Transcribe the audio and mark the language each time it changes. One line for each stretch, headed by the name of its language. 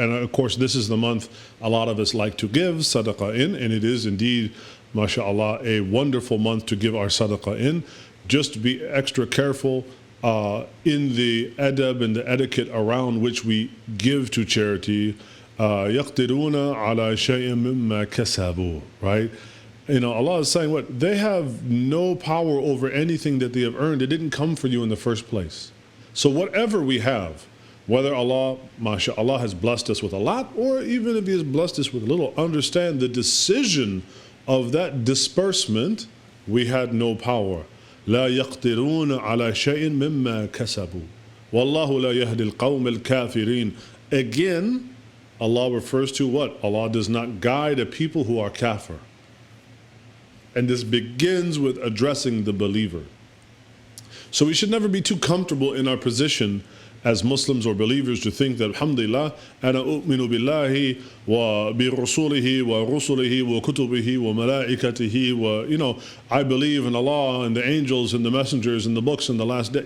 English: And of course, this is the month a lot of us like to give sadaqah in, and it is indeed, mashallah, a wonderful month to give our sadaqah in. Just to be extra careful in the adab and the etiquette around which we give to charity.
Arabic: يَقْدِرُونَ عَلَى شَيْءٍ مِمَّا كَسَبُوا, right?
English: Allah is saying what? They have no power over anything that they have earned. It didn't come for you in the first place. So whatever we have, whether Allah, mashallah, has blessed us with a lot, or even if He has blessed us with a little, understand the decision of that disbursement, we had no power.
Arabic: لا يقدرون على شيء مما كسبوا والله لا يهدي القوم الكافرين.
English: Again, Allah refers to what? Allah does not guide a people who are kafir. And this begins with addressing the believer. So we should never be too comfortable in our position as Muslims or believers to think that, alhamdulillah, ana u'minu billahi wa bi rasulihi wa rusulihi wa kutubihi wa malaikatihi wa, I believe in Allah and the angels and the messengers and the books and the last day.